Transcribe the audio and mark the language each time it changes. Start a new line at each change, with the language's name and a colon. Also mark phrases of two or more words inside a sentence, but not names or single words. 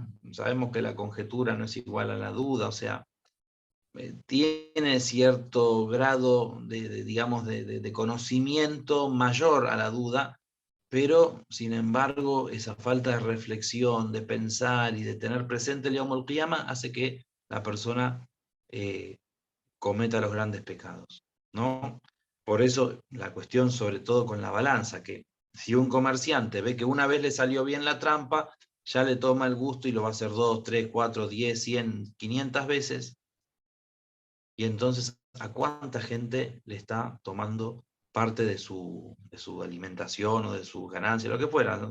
Spanish: Sabemos que la conjetura no es igual a la duda, o sea, tiene cierto grado digamos, de conocimiento mayor a la duda, pero sin embargo esa falta de reflexión, de pensar y de tener presente el
Arabic: يوم القيامة
Spanish: hace que la persona cometa los grandes pecados, ¿no? Por eso la cuestión, sobre todo con la balanza, que si un comerciante ve que una vez le salió bien la trampa, ya le toma el gusto y lo va a hacer 2, 3, 4, 10, 100, 500 veces, y entonces a cuánta gente le está tomando parte de su alimentación o de sus ganancias, lo que fuera, ¿no?